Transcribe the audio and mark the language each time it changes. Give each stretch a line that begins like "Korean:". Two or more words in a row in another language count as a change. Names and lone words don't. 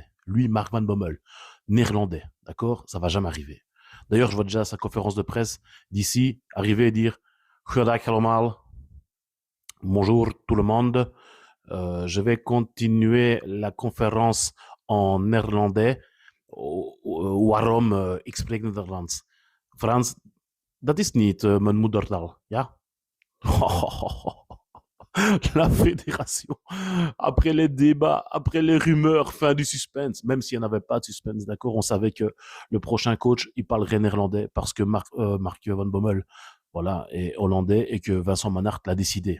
French: Lui, Mark Van Bommel, néerlandais, d'accord? Ça va jamais arriver. D'ailleurs, je vois déjà sa conférence de presse d'ici arriver et dire
Dutch: Goedendag allemaal.
French: Bonjour tout le monde. Je vais continuer la conférence en néerlandais.
Dutch: Waarom ik spreek Nederlands? Frans, dat is niet mijn moedertaal, ja?
French: La fédération, après les débats, après les rumeurs, fin du suspense, même s'il n'y en avait pas de suspense, d'accord, on savait que le prochain coach, il parlerait néerlandais parce que Mark Van Bommel, voilà, est hollandais et que Vincent Manhart l'a décidé.